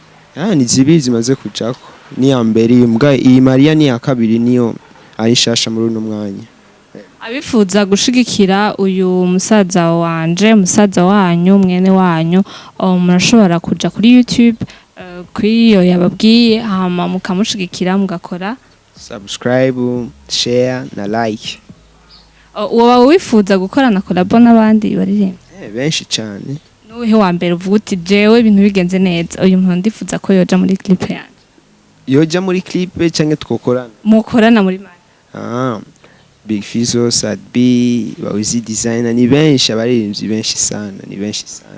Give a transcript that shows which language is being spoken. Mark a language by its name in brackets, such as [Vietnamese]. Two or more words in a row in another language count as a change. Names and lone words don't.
[Rundi] Ni zibiri zimaze kujako. ni ya mbere iyi Maria ni ya kabiri niyo ari shasha muri uno mwanya. abifuza gushigikira uyu musaza musaza wanyu mwene wanyu murashobora kuja kuri YouTube kuri iyo yababwiye hama mukamushigikira mugakora [English] subscribe, share na like. [Rundi] Woba wifuza gukorana collabo n'abandi baririmba Benshi cyane. Nuhe wa mbere uvuga uti jewe ibintu bigenze neza uyu muntu ndifuza ko yoja muri clip yanjye. Yoja muri clip canke twokorana? Mukorana muri mani. Big Fizzo, Sad B, Bawuzi Designer ni benshi abaririmbyi benshi sana, ni benshi sana.